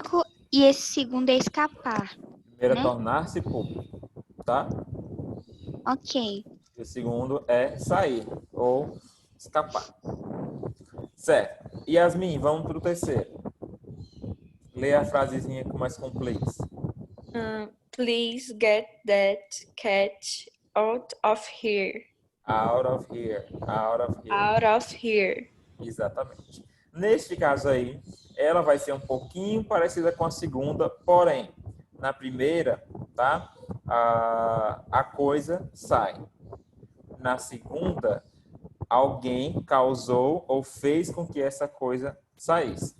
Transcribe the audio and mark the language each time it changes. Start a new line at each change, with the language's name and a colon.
Portuguese: público e esse segundo é escapar, Primeiro é né? tornar-se público, tá? Ok. E o segundo é sair ou escapar. Certo. Yasmin, vamos para o terceiro. Lê a frasezinha com mais please.
English: Please get that cat out of here. Out of here. Out of here. Out of here.
Portuguese: Exatamente. Neste caso aí, ela vai ser um pouquinho parecida com a segunda, porém, na primeira, tá? A coisa sai. Na segunda, alguém causou ou fez com que essa coisa saísse.